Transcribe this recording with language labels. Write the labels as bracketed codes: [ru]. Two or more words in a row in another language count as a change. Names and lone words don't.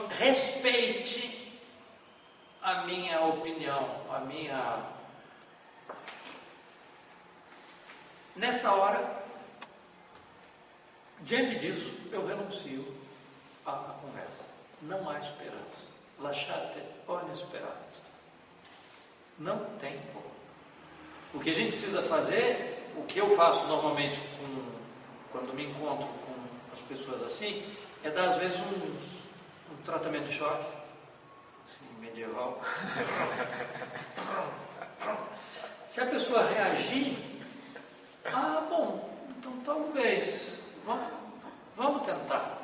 [pt] Respeite a minha opinião, a minha... Nessa hora, diante disso, eu renuncio à conversa. Não há esperança. [it] Lasciate ogni speranza. [pt] Não tem como. O que a gente precisa fazer, o que eu faço normalmente quando me encontro com as pessoas assim, é dar às vezes um tratamento de choque, assim, medieval. Se a pessoa reagir, bom, então talvez, vamos tentar.